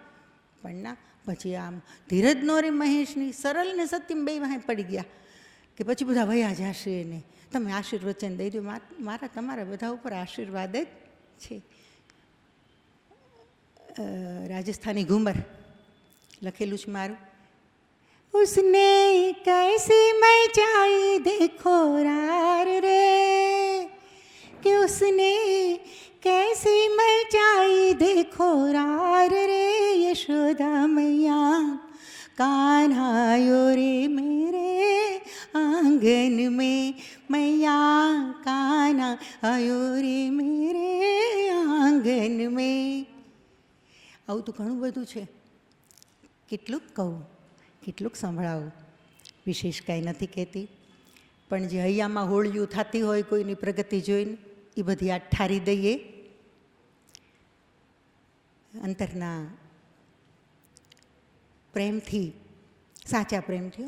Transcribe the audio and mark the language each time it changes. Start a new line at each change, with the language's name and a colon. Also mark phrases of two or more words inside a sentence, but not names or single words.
Gujarati: પણ ના, પછી આમ ધીરજ નો રે મહેશની સરળ ને સત્યમ બે વાહે પડી ગયા કે પછી બધા વયા જશે ને તમે આશીર્વચન દઈ દો. મારા તમારા બધા ઉપર આશીર્વાદ જ છે. રાજસ્થાની ઘુમર લખેલું છે મારું.
Hindi: उसने कैसी मचाई देखो रार रे, कि उसने कैसी मचाई देखो रार रे, यशोदा मैया कान्हायो रे मेरे आंगन में, मैया कान्हायो रे मेरे आंगन में.
Gujarati: આવું તો ઘણું બધું છે. કેટલુંક કહું, કેટલુંક સંભળાવું, વિશેષ કાંઈ નથી કહેતી. પણ જે હૈયામાં હોળિયું થતી હોય કોઈની પ્રગતિ જોઈને, એ બધી આ ઠારી દઈએ. અંતરના પ્રેમથી, સાચા પ્રેમથી.